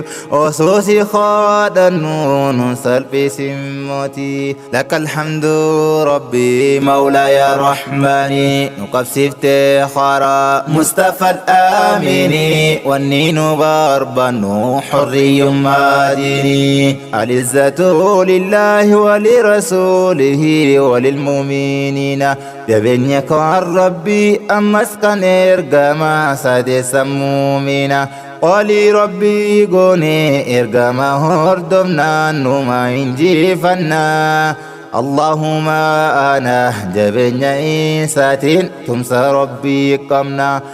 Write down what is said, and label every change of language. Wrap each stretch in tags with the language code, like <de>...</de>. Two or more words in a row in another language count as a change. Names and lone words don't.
<om>Osoo si kadhannu nun salphisin mooti.</om> <ar>لك الحمد ربي مولى يا رحماني.</ar> <om>Nu qabsiifte khara Mustafa al-Amini. Wanni nu barbaannu hurriyyummaa diini.</om> <ar>العزة لله و لرسوله و للمؤمنين.</ar> <om>Jabeenya kan Rabbi ammas kan ergama sadeessa mu'mina. Qolii Rabbi goone ergama hordofnaan numa injifanna. Allahumma ana jabeenya isaatiin tumsa Rabbi qabna.</om>